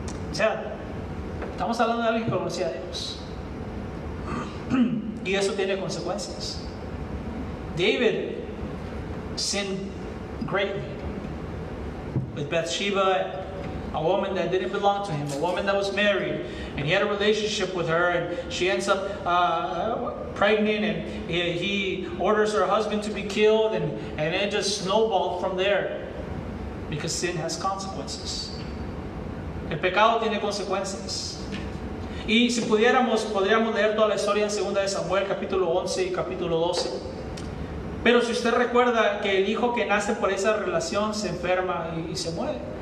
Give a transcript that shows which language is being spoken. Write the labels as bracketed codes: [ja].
[es] O sea, estamos hablando de alguien que conocía a Dios. Y eso tiene consecuencias. [en] David sinned greatly with Bathsheba, a woman that didn't belong to him, a woman that was married, and he had a relationship with her, and she ends up pregnant, and he orders her husband to be killed, and it just snowballed from there, because sin has consequences. [es] El pecado tiene consecuencias. Y si podríamos leer toda la historia en 2 de Samuel, capítulo 11 y capítulo 12. Pero si usted recuerda que el hijo que nace por esa relación se enferma y se muere.